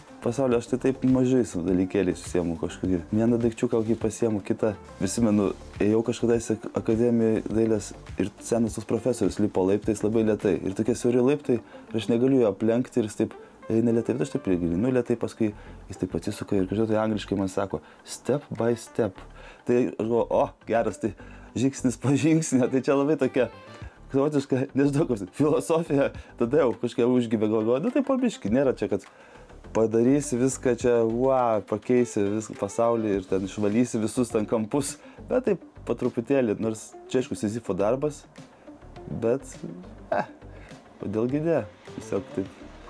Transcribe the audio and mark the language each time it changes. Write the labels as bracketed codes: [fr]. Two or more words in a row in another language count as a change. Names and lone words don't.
[lt] Pasaulyje aš tai taip mažais dalykėliais susiemu kažkokį. Vieną daikčiuką kokį pasiemu, kitą. Prisimenu, ėjau kažkadaise akademijoje dailės ir senas tos profesorius lipo laiptais labai lėtai. Ir tokie siauri laiptai, ir aš negaliu jo aplenkti ir jis taip eina lėtai, bet aš taip gilinu lėtai, paskui jis taip atsisuka ir kažkaip tai angliškai man sako [en] step by step. [lt] Tai aš galvoju, geras, tai žingsnis po žingsnio, tai čia labai tokia savotiška, nežinau, filosofija, tada jau kažkaip užgybė galvoju, tai pabiški, nėra čia, kad padarysi viską čia, pakeisi viską pasaulį ir ten išvalysi visus ten kampus, bet taip po truputėlį, nors čia aišku Sizifo darbas, bet, kodėl gidė, tiesiog